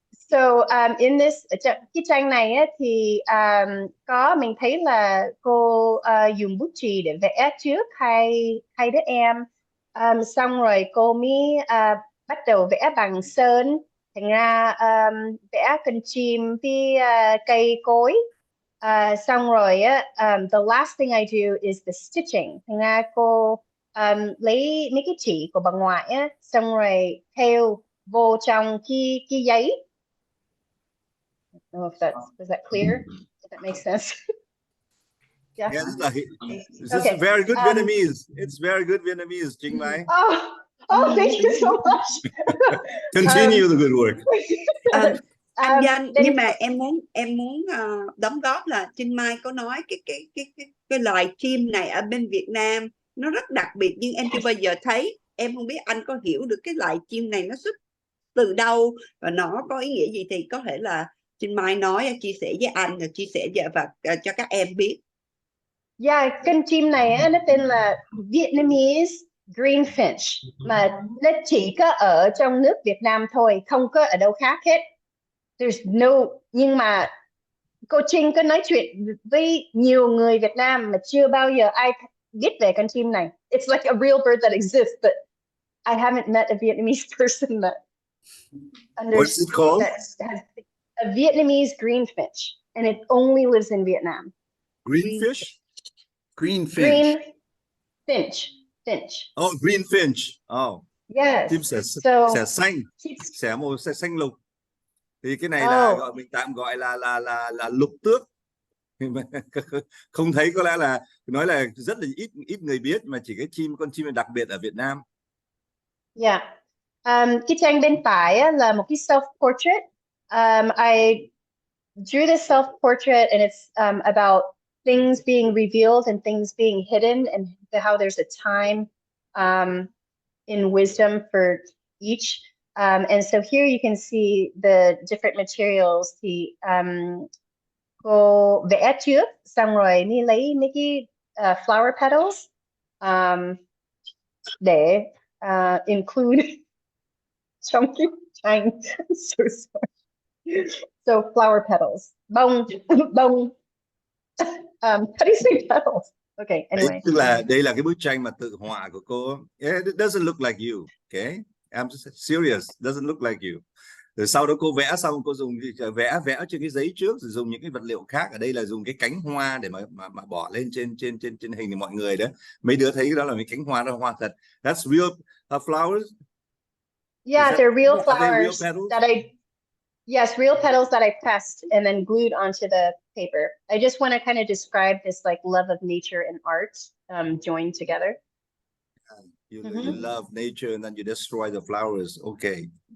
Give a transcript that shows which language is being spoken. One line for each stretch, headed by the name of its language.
Vietnamese: So in this cái tranh này á, thì có mình thấy là cô dùng bút chì để vẽ trước hai đứa em, xong rồi cô mới bắt đầu vẽ bằng sơn, thành ra vẽ con chim với cây cối, xong rồi á,
English: the last thing I do is the stitching,
Vietnamese: thành ra cô lấy mấy cái chỉ của bà ngoại á, xong rồi thêu vô trong cái giấy.
English: I don't know if was that clear? If that makes sense. Yeah. Yes, this is very good Vietnamese. It's very good Vietnamese, Trinh Mai. Oh, thank you so much. Continue the good work.
Vietnamese: Anh Danh, nhưng mà em muốn đóng góp là Trinh Mai có nói cái loài chim này ở bên Việt Nam nó rất đặc biệt, nhưng em chưa bao giờ thấy. Em không biết anh có hiểu được cái loài chim này nó xuất từ đâu và nó có ý nghĩa gì, thì có thể là Trinh Mai nói, chia sẻ với anh, chia sẻ và cho các em biết. Yeah, con chim này nó tên là Vietnamese greenfinch, mà nó chỉ có ở trong nước Việt Nam thôi, không có ở đâu khác hết. Nhưng mà cô Trinh có nói chuyện với nhiều người Việt Nam mà chưa bao giờ ai biết về con chim này.
English: It's like a real bird that exists, but I haven't met a Vietnamese person that What's it called? That has a Vietnamese greenfinch, and it only lives in Vietnam. Greenfish? Greenfinch. Finch. Oh, greenfinch. Oh. Yes.
Vietnamese: Chim sẻ xanh, sẻ màu xanh lục. Thì cái này là mình tạm gọi là lục tước. Không thấy, có lẽ là nói là rất là ít người biết, mà chỉ cái con chim đặc biệt ở Việt Nam.
English: Yeah.
Vietnamese: Cái tranh bên phải là một cái self-portrait.
English: I drew this self-portrait, and it's about things being revealed and things being hidden, and how there's a time in wisdom for each. And so here you can see the different materials.
Vietnamese: Thì cô vẽ trước, xong rồi đi lấy mấy cái flower petals để include trong cái tranh.
English: So sorry. So flower petals, bông. How do you say petals? Okay, anyway.
Vietnamese: Tức là đây là cái bức tranh mà tự họa của cô.
English: Yeah, it doesn't look like you. Okay, I'm just serious. Doesn't look like you.
Vietnamese: Rồi sau đó cô vẽ xong, cô dùng vẽ trên cái giấy trước, rồi dùng những cái vật liệu khác. Ở đây là dùng cái cánh hoa để mà bỏ lên trên hình thì mọi người đó. Mấy đứa thấy đó là mấy cánh hoa, đó hoa thật.
English: That's real flowers. Yeah, they're real flowers real petals? real petals that I pressed and then glued onto the paper. I just want to kind of describe this like love of nature and art joined together. You love nature and then you destroy the flowers. Okay.